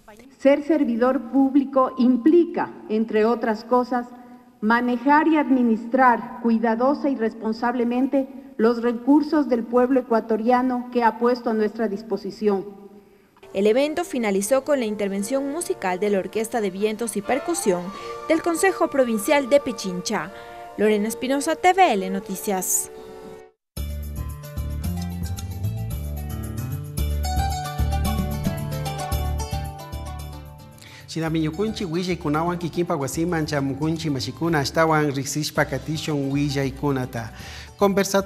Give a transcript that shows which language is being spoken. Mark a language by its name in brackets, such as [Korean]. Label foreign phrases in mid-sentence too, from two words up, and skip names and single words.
[Spanish] Ser servidor público implica, entre otras cosas, manejar y administrar cuidadosa y responsablemente los recursos del pueblo ecuatoriano que ha puesto a nuestra disposición. El evento finalizó con la intervención musical de la Orquesta de Vientos y Percusión del Consejo Provincial de Pichincha. Lorena Espinosa, TVL Noticias. [Quechua] Chinamiñukunchi willay kikinpa wasiman chamukunchi mashikuna ashtawan riksishpa katishon willay kunata.